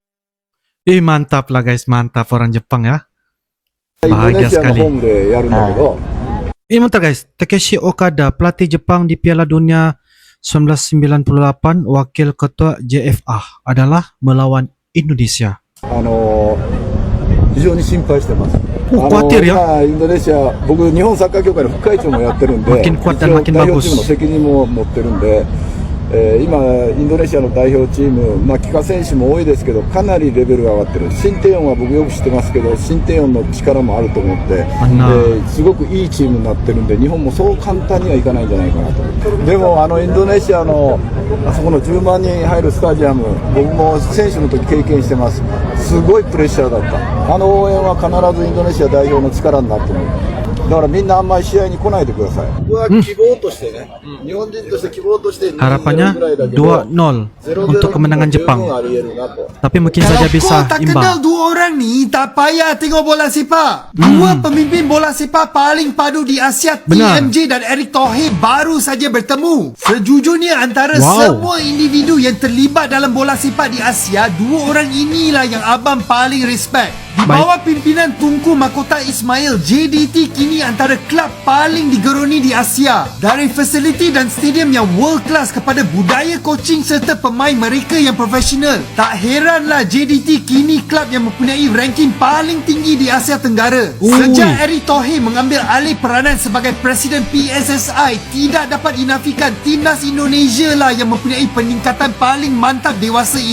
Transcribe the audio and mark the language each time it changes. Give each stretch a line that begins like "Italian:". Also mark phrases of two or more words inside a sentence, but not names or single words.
Indonesian: Mantap lah guys, mantap orang Jepang ya. Bahagia sekali. Bentar guys, Takeshi Okada, pelatih Jepang di Piala Dunia 1998, wakil ketua JFA adalah melawan Indonesia.
Japanese: 非常に心配してます。
Indonesian: khawatir ya.
Japanese: 今インドネシア、僕日本サッカー協会の副会長もやってるんで、
Indonesian: Makin kuat dan
Japanese: 一応
Indonesian: makin
Japanese: 代表
Indonesian: bagus.
Japanese: チームの責任も持ってるんで、今インドネシアの代表チーム、帰化選手も多いですけど、かなりレベルが上がってる。新テヨンは僕よく知ってますけど、新テヨンの力もあると思って、すごくいいチームになってるんで、日本もそう簡単にはいかないんじゃないかなと。でもインドネシアのあそこの10万人入るスタジアム、僕も選手の時経験してます。すごいプレッシャーだった。あの応援は必ずインドネシア代表の力になってる。だからみんなあんまり試合に来ないでください。僕は希望としてね、日本人として希望として
Indonesian: Harapannya 2-0 untuk kemenangan Jepang.
Japanese: ありえるなと。
Indonesian: Tapi mungkin
Malay: Kalau
Indonesian: saja bisa
Malay: kau tak kenal
Indonesian: imbang.
Malay: dua orang ni, tak payah tengok bola sepak. Dua pemimpin bola sepak paling padu di Asia, Benar. TMJ dan Erick Thohir baru saja bertemu. Sejujurnya antara Wow. semua individu yang terlibat dalam bola sepak di Asia, dua orang inilah yang abang paling respect. Di bawah pimpinan Tunku Mahkota Ismail, JDT kini antara klub paling digeruni di Asia. Dari fasiliti dan stadium yang
English: world class
Malay: kepada budaya coaching serta pemain mereka yang profesional, tak heranlah JDT kini klub yang mempunyai ranking paling tinggi di Asia Tenggara. Sejak Erick Thohir mengambil alih peranan sebagai Presiden PSSI, tidak dapat dinafikan timnas Indonesia lah yang mempunyai peningkatan paling mantap dewasa ini.